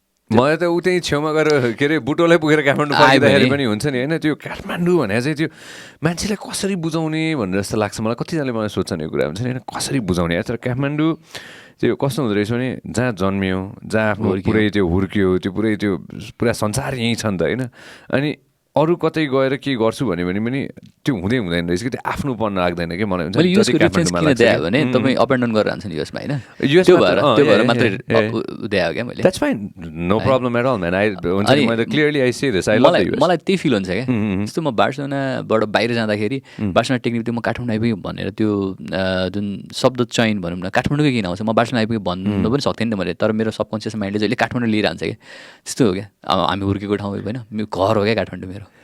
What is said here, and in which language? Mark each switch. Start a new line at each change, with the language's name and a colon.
Nepali: मलाई त ऊ त्यहीँ छेउमा गएर के अरे बुटोलै पुगेर काठमाडौँ आइदाखेरि पनि हुन्छ नि होइन त्यो काठमाडौँ भने चाहिँ त्यो मान्छेलाई कसरी बुझाउने भनेर जस्तो लाग्छ मलाई कतिजनाले मलाई सोध्छन् यो कुरा हुन्छ नि होइन कसरी बुझाउने तर काठमाडौँ त्यो कस्तो हुँदो रहेछ भने जहाँ जन्मियो जहाँ आफ्नो पुरै त्यो हुर्क्यो त्यो पुरा संसार यहीँ छ नि त होइन अनि अरू कतै गएर के गर्छु भने पनि त्यो हुँदैन रहेछ कि त्यो आफ्नोपन लाग्दैन कि मलाई भने तपाईँ अप एन्ड डाउन गरेर जान्छ नि युएसमा होइन त्यो भएर मात्रै दिए हो क्या मैले
English: that's fine no problem at all man
Nepali: मैले
English: clearly I say this I love US
Nepali: मलाई त्यही फिल हुन्छ क्या जस्तो म बार्सलोनाबाट बाहिर जाँदाखेरि बार्सलोना टेक्निकली म काठमाडौँ आइपुगेँ भनेर त्यो जुन शब्द चयन भनौँ न काठमाडौँकै किन आउँछ म बार्सलोना आइपुगेँ भन्नु पनि सक्थेँ नि त मैले तर मेरो सबकन्सियस माइन्डले जहिले काठमाडौँ लिएर हान्छ क्या त्यस्तो हो क्या हामी हुर्केको ठाउँ होइन मेरो घर हो क्या काठमाडौँ मेरो